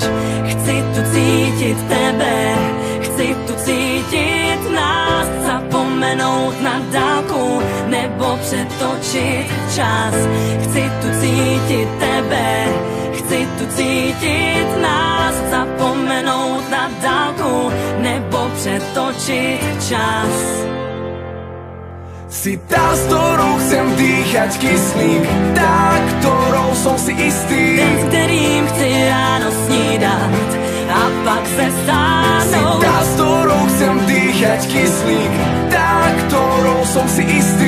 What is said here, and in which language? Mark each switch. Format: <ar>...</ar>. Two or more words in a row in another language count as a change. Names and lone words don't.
<cs>Chci tu cítit tebe, chci tu cítit nás, zapomenout na dálku nebo přetočit čas. Chci tu cítit tebe, chci tu cítit nás, zapomenout na dálku nebo přetočit čas.</cs> <sk>Si tá, s ktorou chcem dýchať kyslík, tá, ktorou som si istý,</sk> <cs>ten,</cs> <sk>s ktorým</sk> <cs>chci ráno snídať a pak se</cs> <sk>si stáhnuť. tá, s ktorou chcem dýchať kyslík, tá, ktorou som si istý,</sk>